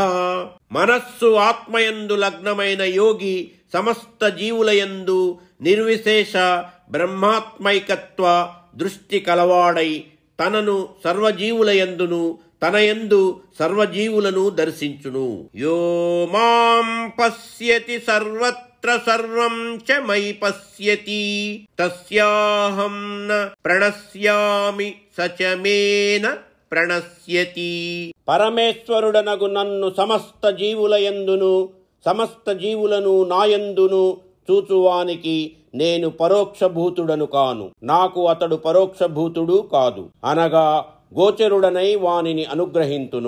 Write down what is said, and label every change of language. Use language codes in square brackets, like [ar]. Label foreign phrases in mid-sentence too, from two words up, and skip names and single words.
[te] మనస్సు ఆత్మయందు లగ్నమైన యోగి సమస్త జీవులయందు నిర్విశేష బ్రహ్మాత్మైకత్వ దృష్టి కలవాడై తనను సర్వజీవులయందును తనయందు సర్వజీవులను దర్శించును. [sa] యో మాం పశ్యతి సర్వత్ర సర్వం చ మయి పశ్యతి తస్యాహం న ప్రణశ్యామి సచ మేన ప్రణశ్యతి. [te] పరమేశ్వరుడనగు నన్ను సమస్త జీవులయందును సమస్త జీవులను నాయందును చూచువానికి నేను పరోక్షభూతుడను కాను, నాకు అతడు పరోక్షభూతుడు కాదు అనగా గోచరుడనై వానిని అనుగ్రహింతును.